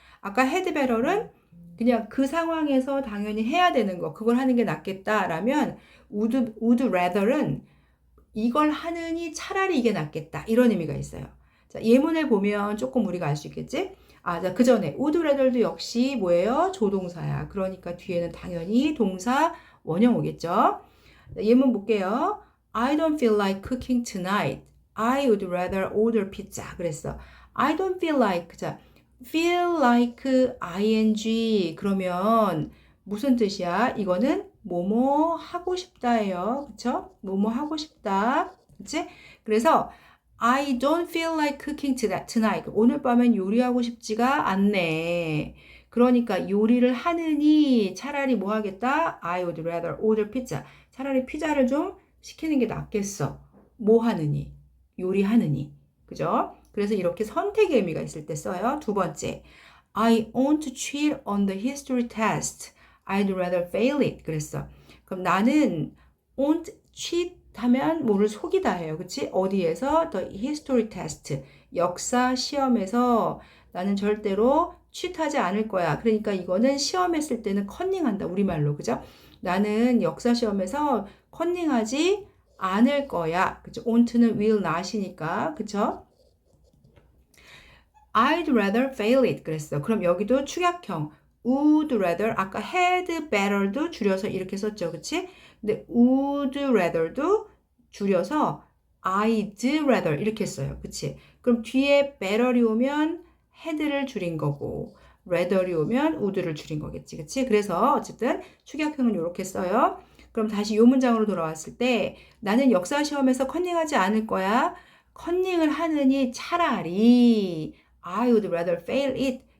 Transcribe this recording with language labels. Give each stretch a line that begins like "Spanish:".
Korean: 아까 had better는 그냥 그 상황에서 당연히 해야 되는 거 그걸 하는 게 낫겠다라면 would rather는 이걸 하느니 차라리 이게 낫겠다. 이런 의미가 있어요. 자, 예문을 보면 조금 우리가 알 수 있겠지? 아, 자, 그 전에 would rather도 역시 뭐예요? 조동사야. 그러니까 뒤에는 당연히 동사 원형 오겠죠? 자, 예문 볼게요.
English: I don't feel like cooking tonight. I would rather order pizza.
Korean: 그랬어.
English: I don't feel like.
Korean: 자,
English: feel like ing.
Korean: 그러면 무슨 뜻이야? 이거는 뭐뭐 하고 싶다예요. 그쵸? 뭐뭐 하고 싶다. 그치? 그래서
English: I don't feel like cooking tonight.
Korean: 오늘 밤엔 요리하고 싶지가 않네. 그러니까 요리를 하느니 차라리 뭐 하겠다?
English: I would rather order pizza.
Korean: 차라리 피자를 좀 시키는 게 낫겠어. 뭐 하느니? 요리하느니. 그죠? 그래서 이렇게 선택의 의미가 있을 때 써요. 두 번째.
English: I won't cheat on the history test. I'd rather fail it.
Korean: 그랬어. 그럼 나는 won't cheat 하면 뭐를 속이다 해요. 그치? 어디에서?
English: The history test.
Korean: 역사 시험에서 나는 절대로 cheat하지 않을 거야. 그러니까 이거는 시험했을 때는 컨닝한다. 우리말로. 그죠? 나는 역사 시험에서 컨닝하지 않을 거야. 그죠? won't는 will not이니까. 그쵸?
English: I'd rather fail it.
Korean: 그랬어. 그럼 여기도 축약형. would rather, 아까 had better도 줄여서 이렇게 썼죠. 그치? 근데 would rather도 줄여서 I'd rather 이렇게 써요. 그치? 그럼 뒤에 better이 오면 had를 줄인 거고 rather이 오면 would를 줄인 거겠지. 그치? 그래서 어쨌든 축약형은 이렇게 써요. 그럼 다시 이 문장으로 돌아왔을 때 나는 역사 시험에서 컨닝하지 않을 거야. 컨닝을 하느니 차라리
English: I would rather fail it.